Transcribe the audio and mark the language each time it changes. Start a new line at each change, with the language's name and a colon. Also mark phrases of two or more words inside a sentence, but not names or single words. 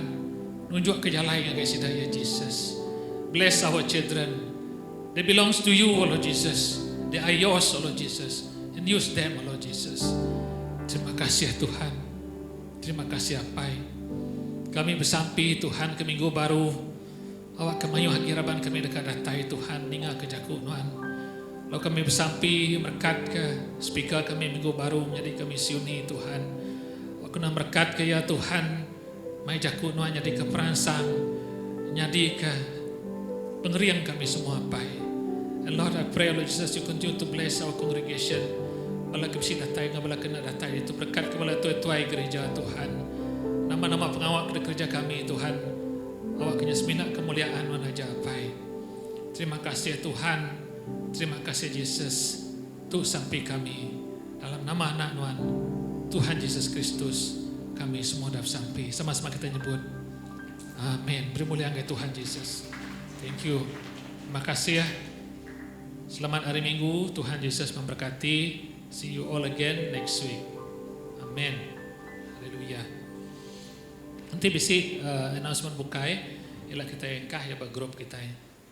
Iban: Nunjuk ke jalan ngagai sidak ya Jesus.
English: Bless our children. They belongs to you, O Lord Jesus. They are yours, O Lord Jesus. And use them, O Lord Jesus.
Iban: Terima kasih Tuhan. Terima kasih Apai. Kami bersampai Tuhan ke minggu baru. Awak kemayu hakiraban kami dekat datai Tuhan. Ninga ke jaku nuan. Lalu kami bersampai berkat ke speaker kami minggu baru menjadi kami siuni Tuhan. Awak kena berkat ke ya Tuhan. Mai jaku nuan jadi ke perangsang. Jadi ke pengerian kami semua Apai.
English: And Lord, I pray, Lord Jesus, you continue to bless our congregation.
Iban: Bala kebisi datai, ngabala kena datai itu berkat kepada tuai-tuai gereja Tuhan. Nama-nama pengawal kerja kami Tuhan. Awak kena seminat kemuliaan mana aja Apai. Terima kasih Tuhan. Terima kasih Yesus. Tu sampai kami dalam nama anak Nuan Tuhan Yesus Kristus. Kami semua dah sampai. Sama-sama kita nyebut. Amin. Beri mulia ke Tuhan Yesus.
English: Thank you.
Malay: Terima kasih ya. Selamat hari Minggu. Tuhan Yesus memberkati.
English: See you all again next week.
Iban: Amen. Haleluya. Nanti bisi announcement bukai. Ialah kita engkah ya bag grup kita.